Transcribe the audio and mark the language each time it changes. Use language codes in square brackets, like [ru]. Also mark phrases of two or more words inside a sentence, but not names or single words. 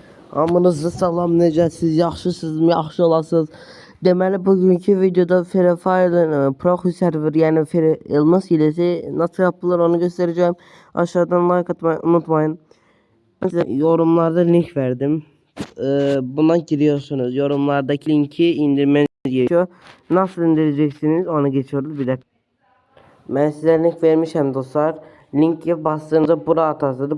[az] Hamınızı salam, necəsiz, yaxşısınızmı, yaxşı olasınız. Deməli, bugünkü videoda Free Fire'ın Proxy server, yəni Free Elmas [tr] hilesi nasıl yapılır onu göstereceğim. Aşağıdan like atmayı unutmayın. Size yorumlarda link verdim. Buna giriyorsunuz. Yorumlardaki linki indirmeniz gerekiyor. Nasıl indireceksiniz onu geçiyoruz. Bir dakika. Ben size link vermişim dostlar. Linke bastığınızda [az] bura atasınız.